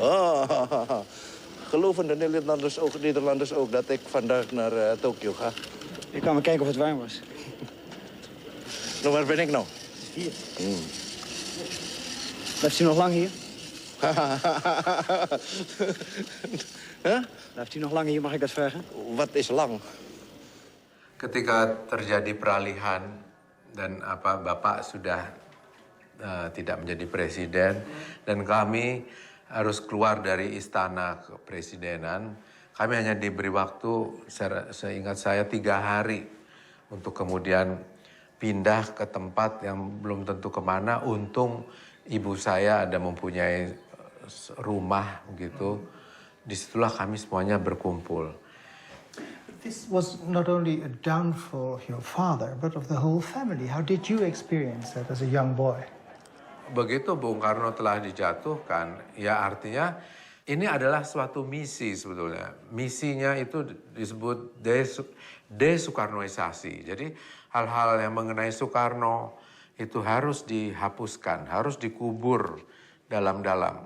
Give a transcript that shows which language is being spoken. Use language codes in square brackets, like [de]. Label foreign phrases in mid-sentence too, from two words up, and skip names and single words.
[nl] Oh, geloven de Nederlanders ook dat ik vandaag naar Tokio ga? Ik kwam kijken of het warm was. Nou, waar ben ik nou? Hier. Blijft u nog lang hier? Huh? Blijft u nog lang hier, mag ik dat vragen? Wat is lang? [id] Ketika terjadi peralihan dan Bapak sudah tidak menjadi presiden dan kami harus keluar dari istana kepresidenan, kami hanya diberi waktu, seingat saya 3 hari untuk kemudian pindah ke tempat yang belum tentu kemana. Untung ibu saya ada mempunyai rumah gitu. Disitulah kami semuanya berkumpul. [en] This was not only a downfall of your father, but of the whole family. How did you experience that as a young boy? [id] Begitu Bung Karno telah dijatuhkan, ya artinya ini adalah suatu misi sebetulnya. Misinya itu disebut desoekarnoisasi. Jadi hal-hal yang mengenai Soekarno itu harus dihapuskan, harus dikubur dalam-dalam.